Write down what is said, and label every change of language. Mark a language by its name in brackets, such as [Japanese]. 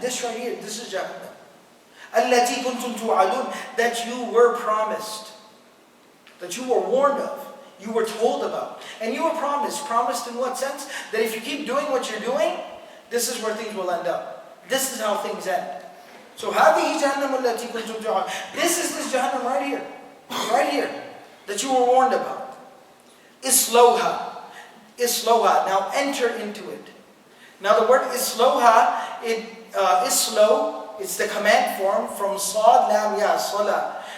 [English] This right here, this is Jahannam. [Arabic] الَّتِي كُنْتُمْ تُوعَدُونَ. [English] That you were promised. That you were warned of. You were told about. And you were promised. Promised in what sense? That if you keep doing what you're doing, this is where things will end up. This is how things end. [Arabic] So هذه جهنم التي كنتم توعدون. [English] This is this Jahannam right here, that you were warned about. Islawha. Isloha. Now enter into it. Now the word isloha, islo, it's the command form from sad lam ya, salah.